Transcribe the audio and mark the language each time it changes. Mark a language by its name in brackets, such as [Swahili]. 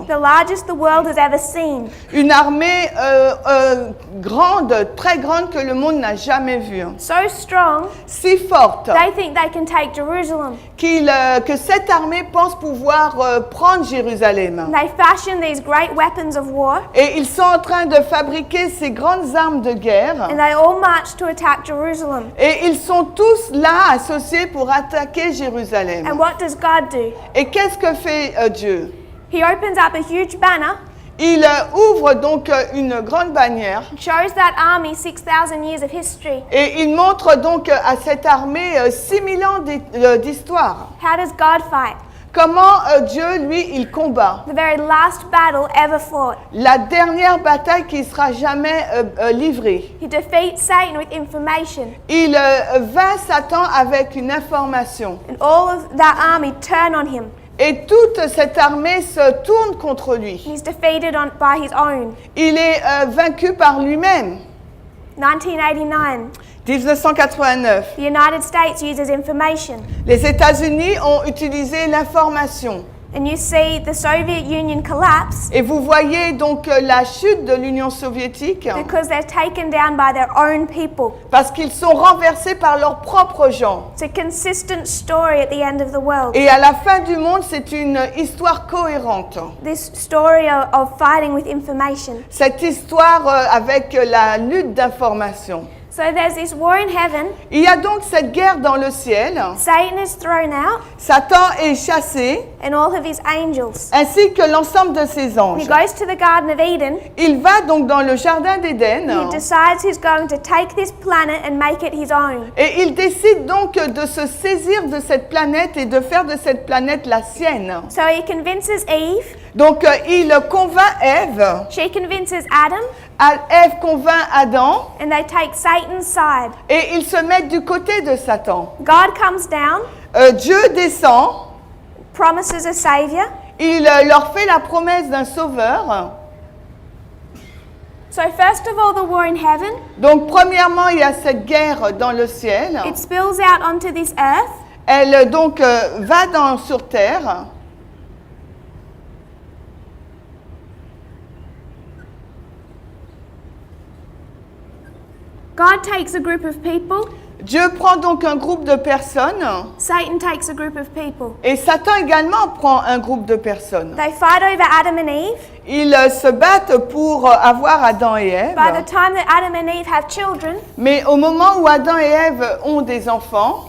[English] the largest the world has ever seen. [French] Une armée grande, très grande que le monde n'a jamais vue. [English] So strong, [French] Si forte [English] they think they can take Jerusalem. [French] que cette armée pense pouvoir prendre Jérusalem. [English] They fashion these great weapons of war, [French] Et ils sont en train de fabriquer ces grandes armes de guerre. [English] and they all march to attack Jerusalem. [French] Et ils sont tous là associés pour attaquer Jérusalem. [English] And what does God do? [French] Et qu'est-ce que fait Dieu? [English] He opens up a huge banner, [French] Il ouvre donc une grande bannière [English] shows that army 6,000 years of history. [French] et il montre donc à cette armée 6000 ans d'histoire. [English] How does God fight? [French] Comment Dieu, lui, il combat. [English] The very last battle ever fought. [French] La dernière bataille qui sera jamais livrée. [English] He defeats Satan with information, [French] Il vainc Satan avec une information. [English] and all of that army turn on him. [French] Et toute cette armée se tourne contre lui. [English] He's defeated by his own. [French] Il est vaincu par lui-même. [English] 1989, [French] 1989. [English] the United States uses information. [French] Les États-Unis ont utilisé l'information. [English] And you see the Soviet Union collapse [French] Et vous voyez donc la chute de l'Union soviétique [English] because they're taken down by their own people. [French] parce qu'ils sont renversés par leurs propres gens. [English] It's a consistent story at the end of the world. [French] Et à la fin du monde, c'est une histoire cohérente. [English] This story of fighting with information. [French] Cette histoire avec la lutte d'information. [English] So there's this war in heaven. [French] Il y a donc cette guerre dans le ciel. [English] Satan is thrown out, [French] Satan est chassé, [English] and all of his angels. [French] ainsi que l'ensemble de ses [English] He [French] anges. [English] goes to the Garden of Eden. [French] Il va donc dans le jardin d'Éden [English] He decides he's going to take this planet and make it his own. [French] et il décide donc de se saisir de cette planète et de faire de cette planète la sienne. [English] So he convinces Eve. [French] Donc il convainc Ève, [English] She convinces Adam, [French] Ève convainc Adam [English] and they take Satan's side. [French] et ils se mettent du côté de Satan. [English] God comes down, [French] Dieu descend, [English] promises a savior. [French] il leur fait la promesse d'un sauveur. [English] So first of all, the war in heaven, [French] Donc premièrement, il y a cette guerre dans le ciel. [English] it spills out onto this earth. [French] Elle donc va sur terre. [English] God takes a group of people. [French] Dieu prend donc un groupe de personnes [English] Satan takes a group of people. [French] et Satan également prend un groupe de personnes. [English] They fight over Adam and Eve. [French] Ils se battent pour avoir Adam et Ève. [English] By the time that Adam and Eve have children, [French] Mais au moment où Adam et Ève ont des enfants,